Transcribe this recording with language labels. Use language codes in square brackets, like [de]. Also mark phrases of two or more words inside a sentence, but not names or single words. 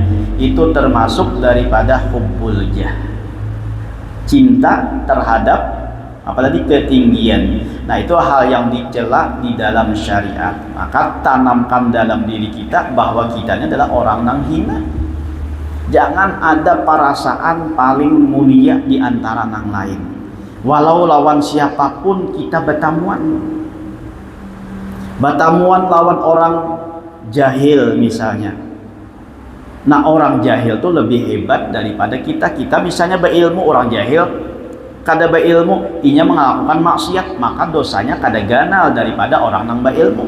[id] Itu termasuk daripada [ar] hubbul jah, [id] cinta terhadap apalagi ketinggian. Nah itu hal yang dicela di dalam syariat. Maka tanamkan dalam diri kita bahwa kita ini adalah orang yang hina. Jangan ada perasaan paling mulia di antara yang lain, walau lawan siapapun kita bertamuan lawan orang jahil misalnya. Nah orang jahil tuh lebih hebat daripada kita. Kita misalnya berilmu, orang jahil kada berilmu, inya melakukan maksiat, maka dosanya kada ganal daripada orang yang berilmu.